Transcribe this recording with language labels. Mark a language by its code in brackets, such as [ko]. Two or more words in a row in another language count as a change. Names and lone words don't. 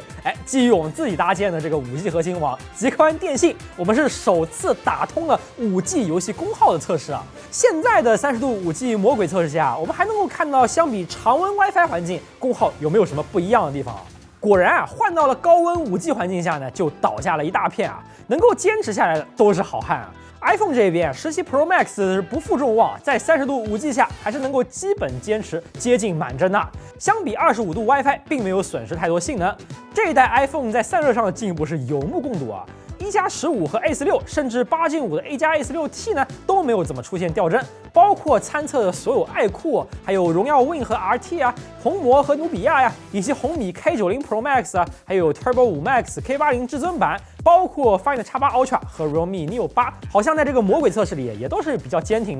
[zh] 基於我們自己搭建的這個5G 核心網，極寬電信，我們是首次打通了5G 遊戲功耗的測試啊。現在的30度5G 魔鬼測試下，我們還能夠看到相比常溫 WiFi 環境，功耗有沒有什麼不一樣的地方啊？果然啊，換到了高溫5G 環境下呢，就倒下了一大片啊。能夠堅持下來的都是好漢啊。iPhone 這邊17 Pro Max 是不負眾望，在30度5G 下还是能夠基本堅持接近滿幀的。相比25度 WiFi 並沒有損失太多性能。這一代 iPhone 在散熱上的進步是有目共睹啊。1+15和 A16，甚至8Gen5的 A+A16T 呢都沒有怎麼出現掉幀，包括參測的所有愛酷，還有榮耀 Win 和 RT 啊，紅魔和努比亞呀，以及紅米 K90 Pro Max 啊，還有 Turbo 5 Max K80 至尊版，包括 Find X8 Ultra 和 Realme Neo 8，好像在這個魔鬼測試裡也都是比較堅挺的。